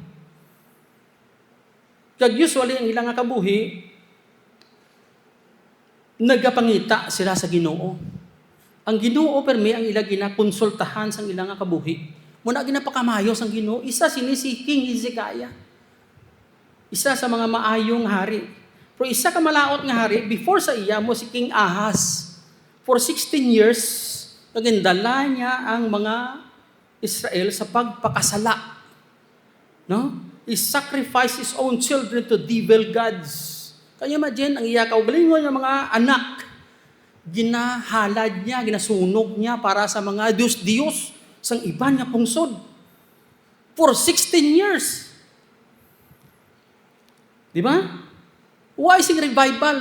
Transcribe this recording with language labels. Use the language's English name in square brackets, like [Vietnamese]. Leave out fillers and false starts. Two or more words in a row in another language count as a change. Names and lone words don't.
[Hiligaynon] Kag usually ang ilang nga kabuhi, nagapangita sila sa Ginoo. Ang Ginoo permi ang ilang ginakonsultahan sang ilang nga kabuhi. Muna ginapakamayos ang Ginoo, isa sini si King Hezekiah. Isa sa mga maayong hari. Pero isa ka malaot nga hari, before sa iya mo si King Ahaz. [English] For 16 years, [Hiligaynon] nagindala niya ang mga Israel sa pagpakasala. No? [English] He sacrificed his own children to devil gods. [Hiligaynon] Kaya imagine, ang iya kaugalingon ng mga anak, ginahalad niya, ginasunog niya para sa mga Diyos sang iban nga pungsod. [English] For 16 years. [Hiligaynon] Di ba? [English] Why sing revival?